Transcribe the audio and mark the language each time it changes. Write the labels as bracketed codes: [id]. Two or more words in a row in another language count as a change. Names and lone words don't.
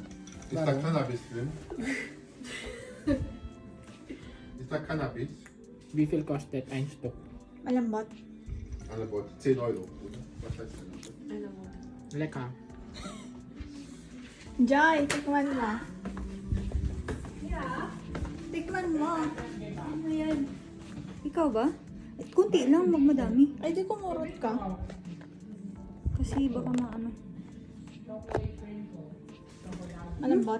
[de] ist da Cannabis drin? Ist da Cannabis? Wie viel kostet ein Stück? [tl] Malambot. [de] Alle Worte 10 Euro, oder? Was heißt das? Lecker. [tl] Joy, tikman mo. Tikman mo. Ano yan? Ikaw ba? At kunti lang, magmadami. Ay, di kumurot ka. Kasi baka maano. Malambot.